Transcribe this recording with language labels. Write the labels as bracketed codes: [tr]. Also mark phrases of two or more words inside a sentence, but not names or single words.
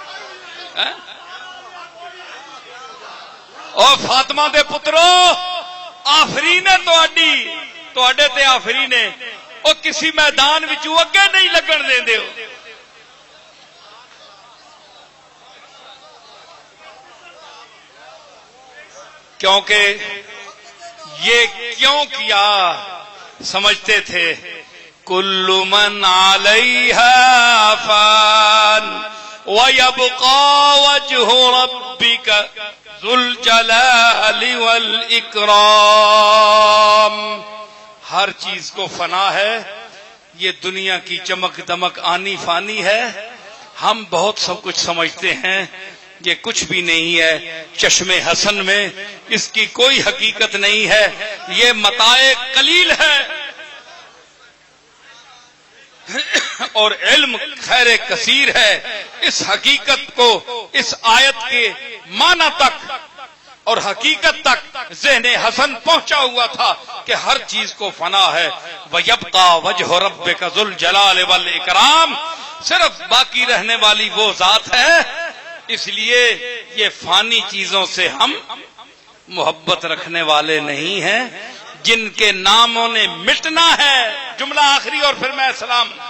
[pa] او فاطمہ دے پترو آفرینے تواڈے تے آفرینے او کسی میدان وچوں اگے نہیں لگن دیندے ہو. [ur] کیونکہ یہ کیوں کیا سمجھتے تھے [ar] کل من علیہا فان وَيَبْقَى وَجْهُ رَبِّكَ ذُو الْجَلَالِ وَالْإِكْرَامِ. [ur] ہر چیز کو فنا ہے. یہ دنیا کی چمک دمک آنی فانی ہے. ہم بہت سب کچھ سمجھتے ہیں، یہ کچھ بھی نہیں ہے. چشم حسن میں اس کی کوئی حقیقت نہیں ہے. یہ متاع قلیل ہے اور علم خیر کثیر ہے. اس حقیقت کو اس آیت کے معنی تک اور حقیقت تک ذہن حسن پہنچا ہوا تھا کہ ہر چیز کو فنا ہے. [ar] وَيَبْقَى وَجْهُ رَبِّكَ ذُو الْجَلَالِ وَالْإِكْرَامِ. [ur] صرف باقی رہنے والی وہ ذات ہے. اس لیے یہ فانی چیزوں سے ہم محبت رکھنے والے نہیں ہیں جن کے ناموں نے مٹنا ہے. جملہ آخری اور پھر میں سلام.